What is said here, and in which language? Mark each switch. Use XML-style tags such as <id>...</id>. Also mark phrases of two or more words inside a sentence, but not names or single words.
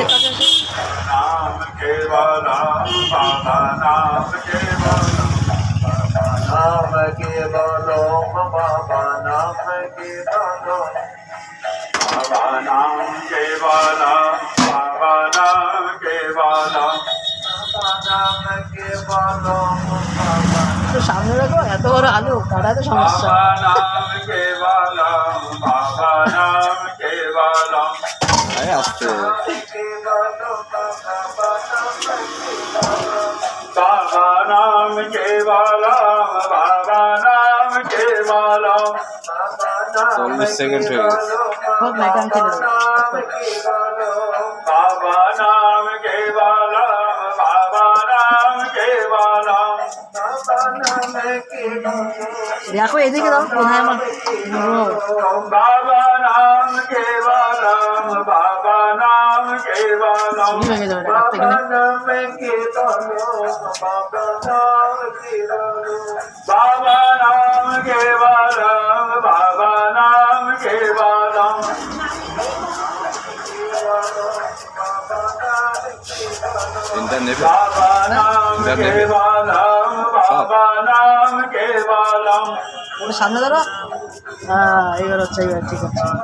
<sa>नाम केवलम बाबा नाम केवलम नाम केवलम बाबा नाम केवलम बाबा नाम केवलम बाबा नाम केवलम बाबा नाम केवलम</sa> <bn>তো সামনে রাখো, এত বড় আলু কাটাতে সমস্যা।</bn> <sa>बाबा नाम केवलम बाबा नाम केवलम Ayo aste. बाबा नाम केवलम बाबा नाम केवलम</sa> <bn>40 সেকেন্ড হয়ে গেছে। হোক না, এটা আমি খেলে দেবো।</bn> <sa>बाबा नाम केवलम बाबा नाम केवलम</sa> <bn>দেখো এদিকে দাও, কোথায় আমার</bn> <sa>बाबा नाम केवलम बाबा नाम केवलम</sa> <bn>ভেঙে যাবে এটা কাটতে গেলে।</bn> <sa>बाबा नाम केवलम बाबा नाम केवलम</sa> <bn>তিনটা নেবে।</bn> <sa>बाबा नाम केवलम बाबा नाम केवलम</sa> <bn>ওটা সামনে ধরো। হ্যাঁ, এইবার হচ্ছে, এইবার ঠিক আছে।</bn>